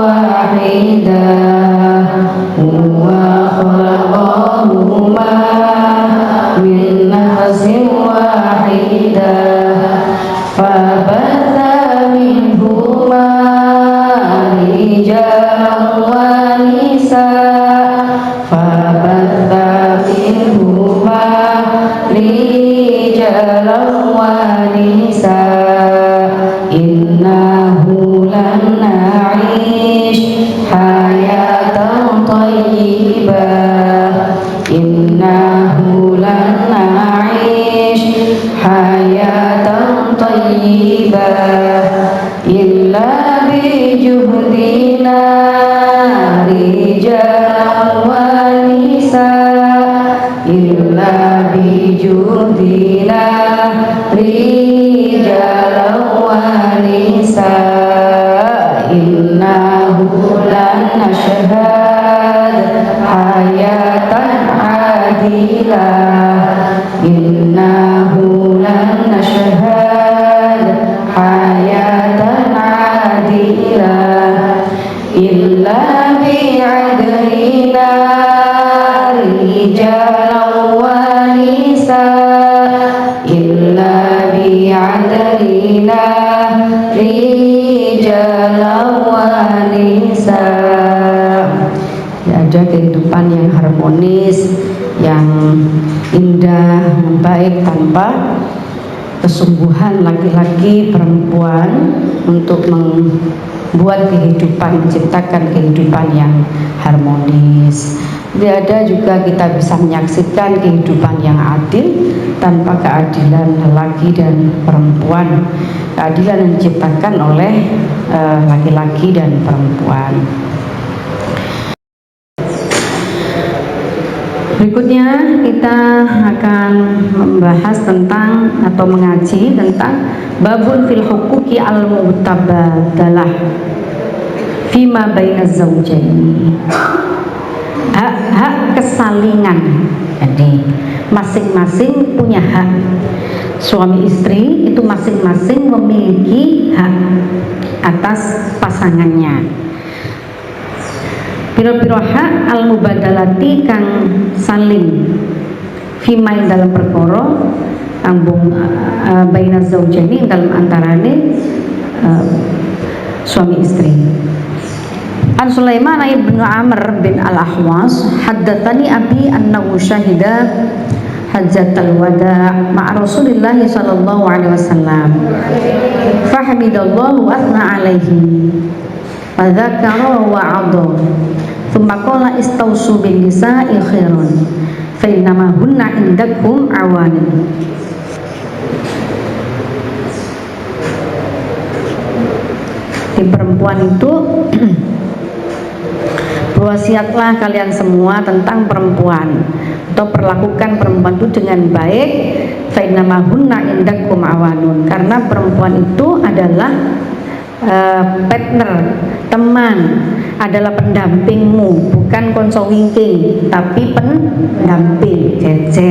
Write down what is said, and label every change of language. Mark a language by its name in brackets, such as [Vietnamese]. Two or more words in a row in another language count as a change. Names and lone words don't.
[Arabic] واحدة هو خلقهما من نفس واحدة فبث منهما رجالا ونساء فبث منهما رجالا ونساء إنه لن نعيش حياة طيبة إنه لن نعيش حياة طيبة إلا بجهدنا رجالا ونساء إلا بجهدنا رجالا ونساء إنه لن نشهد حياة عادلة إنه لن نشهد حياة عادلة إلا بعدلنا رجالا ونساء إلا بعدلنا رجالا ونساء. [Indonesian] Ada kehidupan yang harmonis, yang indah, yang baik tanpa kesungguhan laki-laki perempuan untuk membuat kehidupan, menciptakan kehidupan yang harmonis. Tidak ada juga kita bisa menyaksikan kehidupan yang adil tanpa keadilan laki dan perempuan. Keadilan yang diciptakan oleh laki-laki dan perempuan. Berikutnya kita akan membahas tentang atau mengaji tentang [Arabic] باب في الحقوق المتبادلة فيما بين الزوجين. [Indonesian] Hak-hak kesalingan. Jadi masing-masing punya hak. Suami istri itu masing-masing memiliki hak atas pasangannya. [Javanese] Piro-piro [Arabic] حق المبادلة [Javanese] kang saling fima ing dalam perkara ambung [Arabic] بين الزوجين [Javanese] dalam antarane suami istri. [Arabic] عن سليمان بن عمرو بن الأحوص حدثني أبي أنه شهد حجة الوداع مع رسول الله صلى الله عليه وسلم. فحمد الله وأثنى عليه وذكر ووعظ. ثم قال استوصوا بالنساء خيرا فإنما هن عندكم عوان. [Indonesian] Di perempuan itu berwasiatlah kalian semua tentang perempuan, atau perlakukan perempuan itu dengan baik. [Arabic] فإنما هن عندكم عوان, [Indonesian] karena perempuan itu adalah partner, teman, adalah pendampingmu, bukan [Javanese] konco wingking, [Indonesian] tapi pendamping, jejer.